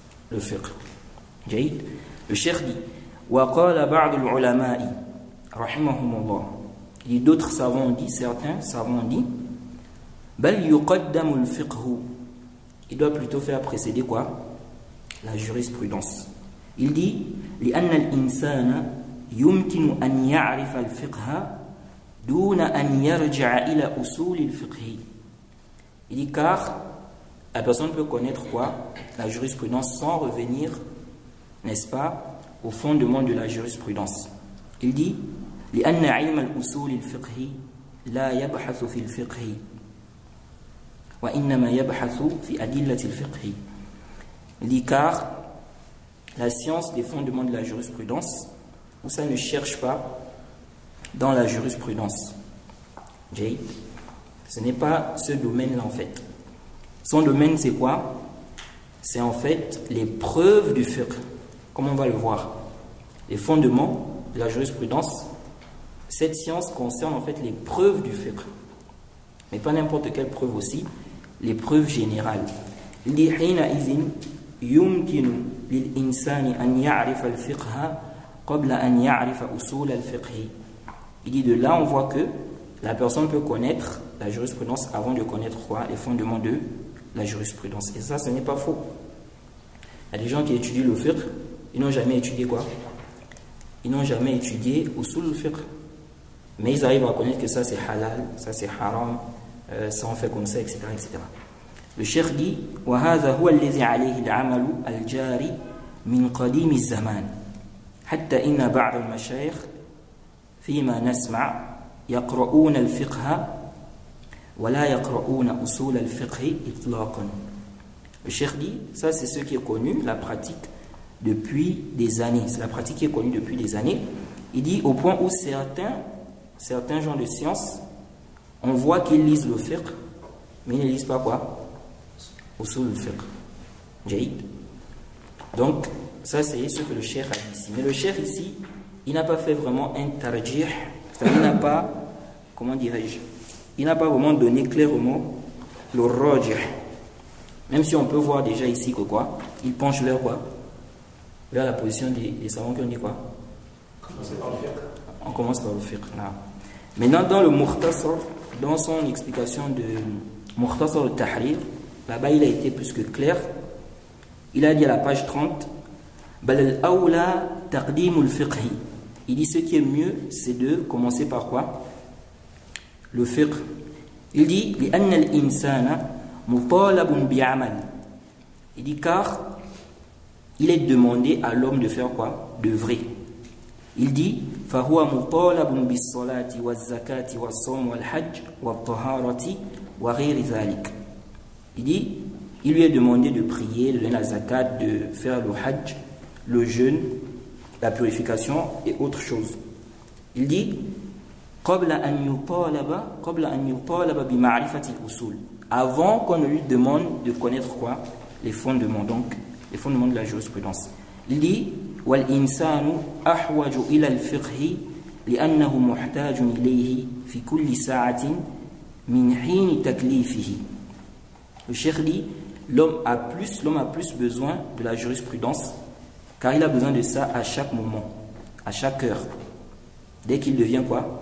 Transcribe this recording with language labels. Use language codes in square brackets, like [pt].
[fr] Le fiqh. Jaïd. Le cheikh dit [ar] wa qala ba'd al-ulama'i rahimahumullah. [fr] D'autres savants ont dit, certains savants ont dit [ar] بل يقدم الفقه. [fr] Il doit plutôt faire précéder quoi? La jurisprudence. Il dit [ar] لأن الإنسان يمكن أن يعرف الفقه دون أن يرجع إلى أصول الفقه. [fr] Il dit car la personne peut connaître quoi? La jurisprudence sans revenir, n'est-ce pas, au fondement de la jurisprudence. Il dit [ar] لأن علم الأصول الفقه لا يبحث في الفقه وإنما يبحث في أدلة الفقه. [fr] Il dit car la science des fondements de la jurisprudence, où ça ne cherche pas dans la jurisprudence. Ce n'est pas ce domaine-là en fait. Son domaine c'est quoi? C'est en fait les preuves du fiqh, comme on va le voir. Les fondements de la jurisprudence, cette science concerne en fait les preuves du fiqh. Mais pas n'importe quelle preuve aussi, les preuves générales. Il dit [ar] حينئذ يمكن للإنسان أن يعرف الفقه قبل أن يعرف أصول الفقه. [fr] Il dit de là on voit que la personne peut connaître la jurisprudence avant de connaître quoi? Les fondements de la jurisprudence. Et ça, ce n'est pas faux. Il y a des gens qui étudient le fiqh, ils n'ont jamais étudié quoi? Ils n'ont jamais étudié usul al-fiqh. Mais ils arrivent à connaître que ça c'est halal, ça c'est haram, ça on fait comme ça, etc. etc. Le cheikh dit [ar] وهذا هو الذي عليه العمل الجاري من قديم الزمان حتى إن بعض المشايخ فيما نسمع يقرؤون الفقه ولا يقرؤون أصول الفقه إطلاقا. [fr] Le cheikh dit ça c'est ce qui est connu, la pratique depuis des années, c'est la pratique qui est connue depuis des années. Il dit au point où certains gens de science, on voit qu'ils lisent le fiqh, mais ils ne lisent pas quoi? Usul al-fiqh. Jaïd. Donc, ça c'est ce que le cheikh a dit ici. Mais le cheikh ici, il n'a pas fait vraiment un tarjih, c'est-à-dire il n'a pas, comment dirais-je, il n'a pas vraiment donné clairement le rajih. Même si on peut voir déjà ici que quoi? Il penche vers quoi? Vers la position des savants qui ont dit quoi? On commence par le fiqh. Maintenant, dans le Mukhtasar, dans son explication de Mukhtasar al-Tahrir, là-bas il a été plus que clair. Il a dit à la page 30, [ar] Bal al-awla taqdim al-fiqh. [fr] Il dit ce qui est mieux, c'est de commencer par quoi? Le fiqh. Il dit [ar] لأن الإنسان مطالب بعمل. [fr] Il dit car il est demandé à l'homme de faire quoi? D'œuvrer. Il dit [ar] فهو مطالب بالصلاة والزكاة والصوم والحج والطهارة وغير ذلك. [fr] Il dit il lui est demandé de prier, de donner la zakat, de faire le hajj, le jeûne, la purification et autre chose. Il dit [ar] قبل أن يطالب بمعرفة الأصول. [fr] Avant qu'on ne lui demande de connaître quoi? Les fondements, donc les fondements de la jurisprudence. Il dit [ar] والإنسان أحوج إلى الفقه لأنه محتاج إليه في كل ساعة من حين تكليفه. [fr] Le cheikh dit l'homme a plus besoin de la jurisprudence car il a besoin de ça à chaque moment, à chaque heure, dès qu'il devient quoi?